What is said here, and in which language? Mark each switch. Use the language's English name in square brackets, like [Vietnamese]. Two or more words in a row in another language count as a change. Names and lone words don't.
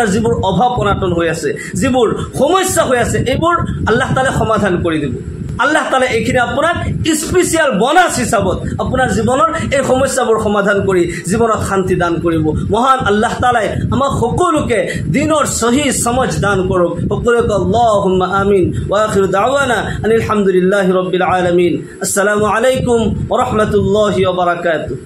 [Assamese] যিবোৰ অভাৱ অনাটন হৈ আছে যিবোৰ সমস্যা হৈ আছে এইবোৰ আল্লাহ তাআলা সমাধান কৰি দিব আল্লাহ তাআলা এইখিনি আপোনাক [English] special bonus [Assamese] হিচাপত আপোনাৰ জীৱনৰ এই সমস্যাবোৰ সমাধান কৰি জীৱনত শান্তি দান কৰিব মহান আল্লাহ তাআলা আমাক সকলোকে দিনৰ সহি সমজ দান কৰক সকলোকে [Arabic] اللهم آمين وآخر دعوانا الحمد لله رب العالمين السلام عليكم ورحمة الله وبركاته